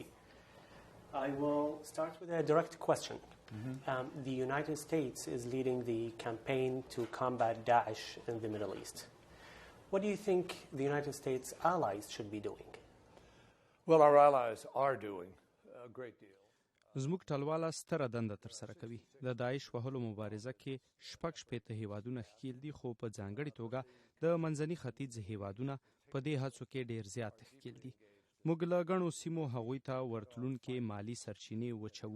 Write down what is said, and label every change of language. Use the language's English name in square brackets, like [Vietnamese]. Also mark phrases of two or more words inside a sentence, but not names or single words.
[English] I will start with a direct question. The United States is leading the campaign to combat Daesh in the Middle East. What do you think the United States allies should be doing? Well, our allies are doing a great deal. [Pashto] زموږ ټلواله ستره دنده ترسره کوي. د داعش وهلو مبارزه کې 6 هیوادونه ښکیل دي، خو په ځانګړې توګه د منځني ختیځ هیوادونه په دې هڅو کې ډیر زیات ښکیل دي. موږ له ګڼو سیمو هغوی ته ورتلونکې مالی سرچینې وچوو.